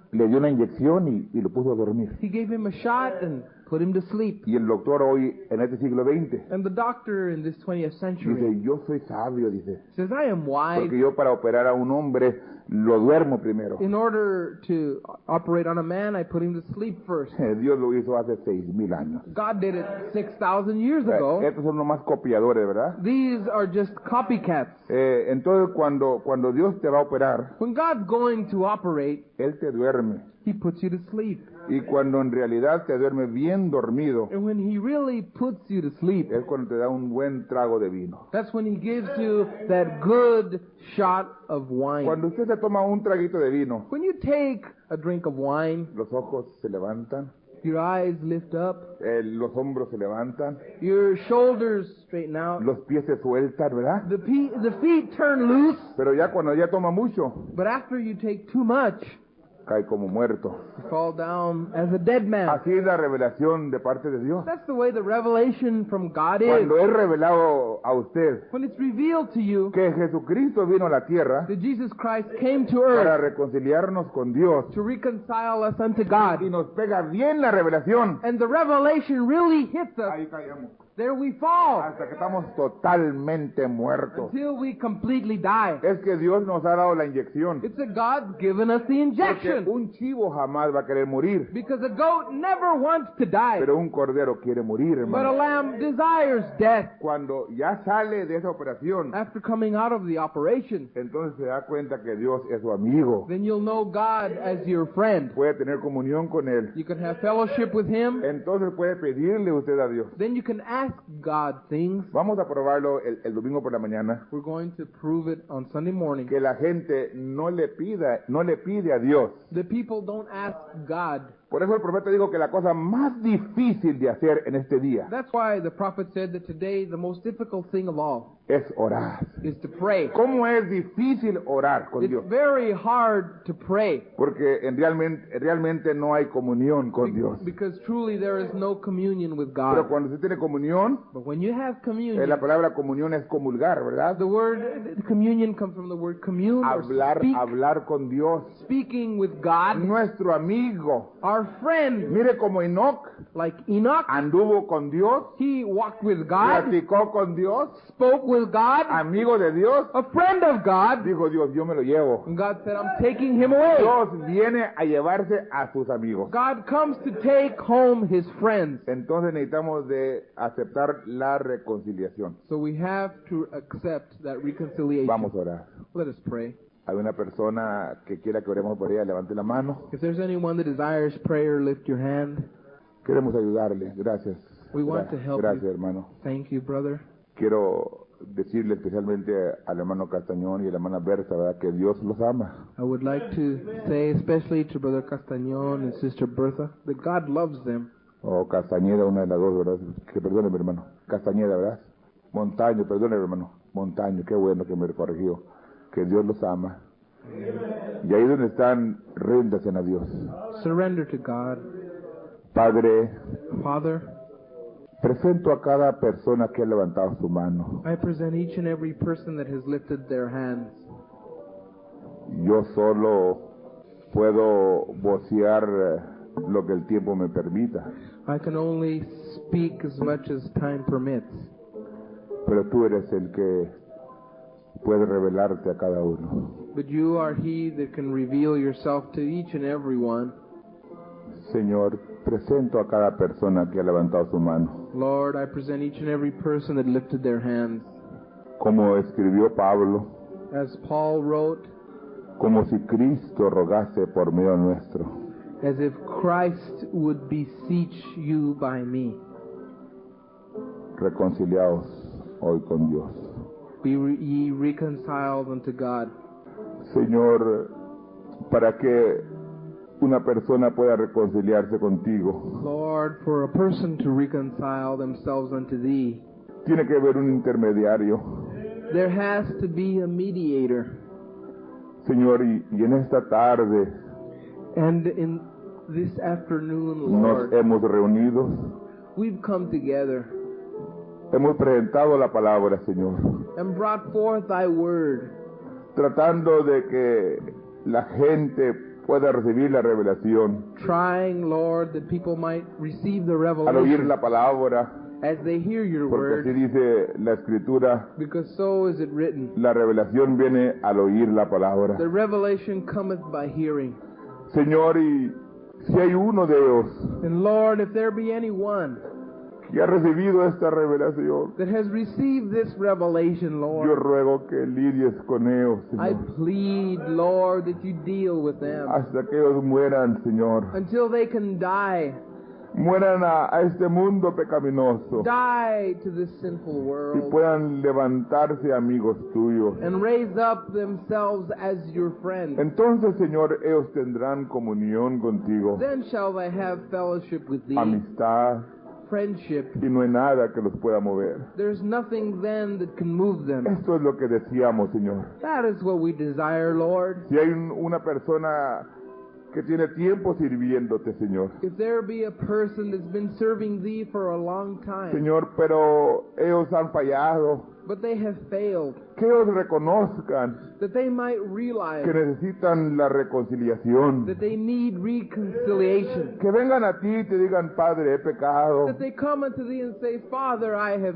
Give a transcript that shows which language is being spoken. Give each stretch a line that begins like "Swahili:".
Spanish: Le dio una inyección y lo puso a dormir.
English: He gave him a shot and put him to sleep.
Spanish: Y el doctor hoy, en este siglo XX,
English: And the doctor in this 20th century
Spanish: dice, yo soy sabio, dice.
English: says, I am wise.
Spanish: Porque yo para operar a un hombre lo duermo primero.
English: In order to operate on a man, I put him to sleep first.
Spanish: Dios lo hizo hace 6,000 años.
English: God did it 6,000 years ago.
Spanish: Estos son los más copiadores, ¿verdad?
English: These are just copycats.
Spanish: Entonces cuando Dios te va a operar,
English: When God's going to operate,
Spanish: Él te duerme.
English: He puts you to sleep.
Spanish: Y cuando en realidad te duerme bien dormido,
English: And when He really puts you to sleep,
Spanish: es cuando te da un buen trago de vino.
English: that's when He gives you that good shot of wine.
Spanish: Cuando usted se toma un traguito de vino,
English: When you take a drink of wine,
Spanish: los ojos se levantan,
English: your eyes lift up,
Spanish: los hombros se levantan,
English: your shoulders straighten out,
Spanish: los pies se sueltan, ¿verdad?
English: the feet turn loose.
Spanish: Pero ya cuando ya toma mucho,
English: But after you take too much,
Spanish: cae como muerto.
English: You fall down as a dead man.
Spanish: Así es la revelación de parte de Dios.
English: That's the way the revelation from God is.
Spanish: Cuando es revelado a usted
English: When it's revealed to you
Spanish: que Jesucristo vino a la tierra
English: that Jesus Christ came to
Spanish: para
English: earth
Spanish: reconciliarnos con Dios
English: to reconcile us unto
Spanish: y
English: God,
Spanish: nos pega bien la revelación,
English: and the revelation really hits us,
Spanish: ahí caemos.
English: there we fall
Spanish: Hasta que estamos totalmente muertos.
English: until we completely die.
Spanish: Es que Dios nos ha dado la inyección.
English: It's that God's given us the
Spanish: Porque
English: injection.
Spanish: un chivo jamás va a querer morir,
English: Because a goat never wants to die,
Spanish: pero un cordero quiere morir,
English: but a
Spanish: hermano.
English: lamb desires death.
Spanish: Cuando ya sale de esa operación,
English: After coming out of the operation,
Spanish: entonces se da cuenta que Dios es su amigo.
English: then you'll know God as your friend.
Spanish: Puede tener comunión con Él.
English: You can have fellowship with Him.
Spanish: Entonces puede pedirle usted a Dios.
English: Then you can ask God things.
Spanish: Vamos a probarlo el domingo por la mañana.
English: We're going to prove it on Sunday morning.
Spanish: Que la gente no le pide a Dios.
English: The people don't ask God.
Spanish: Por eso el profeta dijo que la cosa más difícil de hacer en este día
English: That's why the prophet said that today the most difficult thing of all
Spanish: es orar.
English: is to pray.
Spanish: ¿Cómo es difícil orar con
English: It's
Spanish: Dios?
English: very hard to pray
Spanish: Porque realmente no hay comunión con Dios.
English: because truly there is no communion with
Spanish: Pero
English: God.
Spanish: cuando usted tiene comunión,
English: But when you have
Spanish: la
English: communion,
Spanish: palabra comunión es comulgar, ¿verdad?
English: the word communion comes from the word commune, or
Spanish: Hablar con Dios.
English: speaking with God,
Spanish: Nuestro amigo.
English: our friend.
Spanish: Mire como Enoc
English: Like Enoch,
Spanish: anduvo con Dios,
English: he walked with God,
Spanish: platicó con Dios,
English: spoke with God,
Spanish: amigo de Dios.
English: a friend of God.
Spanish: Dijo Dios, yo me lo llevo.
English: And God said, I'm taking him away.
Spanish: Dios viene a llevarse a sus amigos.
English: God comes to take home his friends.
Spanish: Entonces necesitamos de aceptar la reconciliación.
English: So we have to accept that reconciliation.
Spanish: Vamos a orar.
English: Let us pray.
Spanish: Hay una persona que quiera que oremos por ella, levante la mano.
English: If there's anyone that desires prayer, lift your hand.
Spanish: Queremos ayudarle. Gracias.
English: We want to help
Spanish: Gracias,
English: you.
Spanish: hermano.
English: Thank you, brother.
Spanish: Quiero decirle especialmente al hermano Castañón y a la hermana Berta, ¿verdad? Que Dios los ama.
English: I would like to say, especially to Brother Castañón and Sister Bertha, that God loves them.
Spanish: O Castañeda, una de las dos, ¿verdad? Que perdone, mi hermano. Castañeda, ¿verdad? Montaño, perdone, hermano. Montaño, qué bueno que me corrigió. Que Dios los ama. Y ahí donde están, ríndanse a Dios.
English: Surrender to God.
Spanish: Padre,
English: Father,
Spanish: presento a cada persona que ha levantado su mano.
English: I present each and every person that has lifted their hands.
Spanish: Yo solo puedo vocear lo que el tiempo me permita.
English: I can only speak as much as time permits.
Spanish: Pero tú eres el que puede revelarte a cada uno.
English: But you are He that can reveal yourself to each and every one.
Spanish: Señor, presento a cada persona que ha levantado su mano.
English: Lord, I present each and every person that lifted their hands.
Spanish: Como escribió Pablo,
English: As Paul wrote,
Spanish: como si Cristo rogase por medio nuestro.
English: as if Christ would beseech you by me.
Spanish: Reconciliaos hoy con Dios.
English: Be ye reconciled unto God.
Spanish: Señor, para que una persona pueda reconciliarse contigo,
English: Lord, for a person to reconcile themselves unto thee,
Spanish: tiene que haber un intermediario.
English: there has to be a mediator.
Spanish: Señor, y en esta tarde
English: And in this afternoon,
Spanish: nos
English: Lord,
Spanish: hemos reunido,
English: we've come together
Spanish: hemos presentado la palabra, Señor,
English: and brought forth thy word,
Spanish: tratando de que la gente pueda recibir la revelación.
English: trying, Lord, that people might receive the
Spanish: Al oír
English: revelation
Spanish: la palabra,
English: as they hear your
Spanish: porque así
English: word,
Spanish: dice la Escritura,
English: because so is it written.
Spanish: la revelación viene al oír la palabra.
English: The revelation cometh by hearing.
Spanish: Señor, y si hay uno de ellos
English: And Lord, if there be anyone
Spanish: que ha recibido esta revelación,
English: that has received this revelation,
Spanish: yo
English: Lord,
Spanish: ruego que lidies con ellos,
English: I
Spanish: Señor,
English: plead, Lord, that you deal with them
Spanish: hasta que ellos mueran, Señor.
English: until they can die.
Spanish: Mueran a este mundo pecaminoso
English: Die to this sinful
Spanish: y
English: world
Spanish: puedan levantarse amigos tuyos.
English: and raise up themselves as your friends.
Spanish: Entonces, Señor, ellos tendrán comunión contigo,
English: Then shall they have fellowship with thee,
Spanish: amistad,
English: friendship.
Spanish: y no hay nada que los pueda mover.
English: There's nothing then that can move them.
Spanish: Esto es lo que decíamos, Señor.
English: That is what we desire, Lord.
Spanish: Si hay una persona que tiene tiempo sirviéndote, Señor.
English: if there be a person that's been serving thee for a long time,
Spanish: Señor, pero ellos han fallado.
English: but they have failed,
Spanish: Que ellos reconozcan
English: that they might realize
Spanish: que necesitan la reconciliación.
English: that they need reconciliation,
Spanish: Que vengan a ti y te digan, Padre, he pecado.
English: that they come unto thee and say, Father, I have